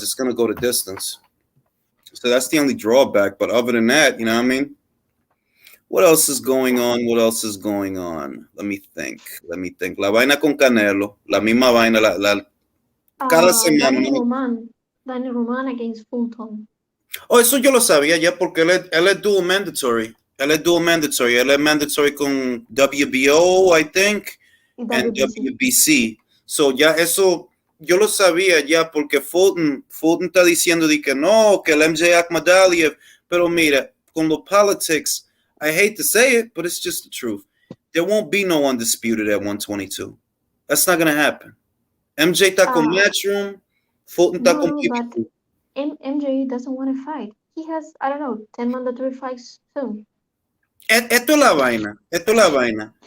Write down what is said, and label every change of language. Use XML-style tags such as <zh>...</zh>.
<en>It's gonna go to distance. So that's the only drawback. But other than that, you know what I mean? What else is going on? What else is going on? Let me think. Let me think.</en> <es>La vaina con Canelo. La misma vaina. Cada semana.</es> <en>Danny Roman. Danny Roman against Fulton.</en> <es>Oh, eso yo lo sabía ya porque él es dual mandatory. Él es dual mandatory. Él es mandatory con WBO,</es> <en>I think,</en> <es>Y</es> <en>and WBC.</en> <es>WBC. So ya eso yo lo sabía ya porque Fulton está diciendo de que no, que el MJ Akhmadaliev, pero mira, con los politics,</es> <en>I hate to say it, but it's just the truth. There won't be no undisputed at 122. That's not going to happen.</en> <es>MJ está con Matchroom, Fulton está con</es> <en>No, but PBC. MJ doesn't want to fight. He has, I don't know, 10 mandatory fights soon.</en> <es>Esto es la vaina, esto es la vaina.</es>